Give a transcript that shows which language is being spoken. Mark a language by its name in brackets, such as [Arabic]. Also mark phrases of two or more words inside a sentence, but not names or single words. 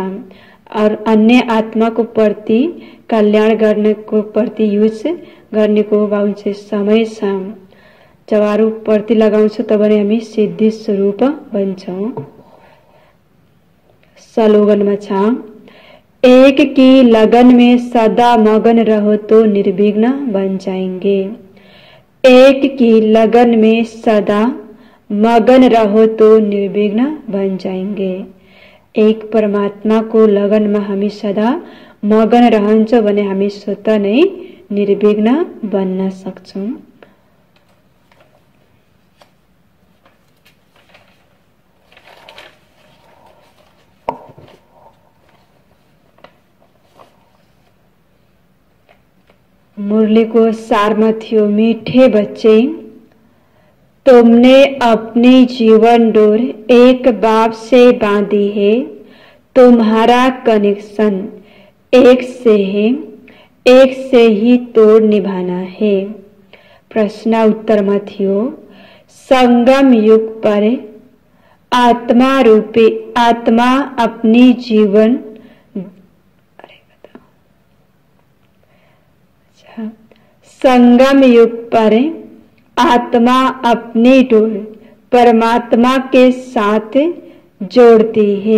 [Nepali] और अन्य आत्माको प्रति कल्याण गर्नेको प्रति युज गर्नेको बाबा समय छ। जब अरू प्रति लगाउँछौँ तब नै हामी सिद्धि स्वरूप बन्छौँ। स्लोगनमा छ [Hindi] एक की लगन में सदा मगन रहो तो निर्विघ्न बन जाएंगे। एक की लगन में सदा मगन रहो तो निर्विघ्न बन जाएंगे। एक परमात्मा को लगन में [Nepali] हामी सदा मगन रहन्छौँ भने हामी स्वतः नै निर्विघ्न बन्न सक्छौँ। मुरली को सारमा थियो [Hindi] मीठे बच्चे तुमने अपनी जीवन डोर एक बाप से बांधी है, तुम्हारा कनेक्शन एक से है, एक से ही तोड़ निभाना है। [Nepali] प्रश्न उत्तर में थियो [Hindi] संगम युग पर आत्मा रूपी आत्मा अपनी जीवन संगम युग पर आत्मा अपनी डोर परमात्मा के साथ जोड़ती है।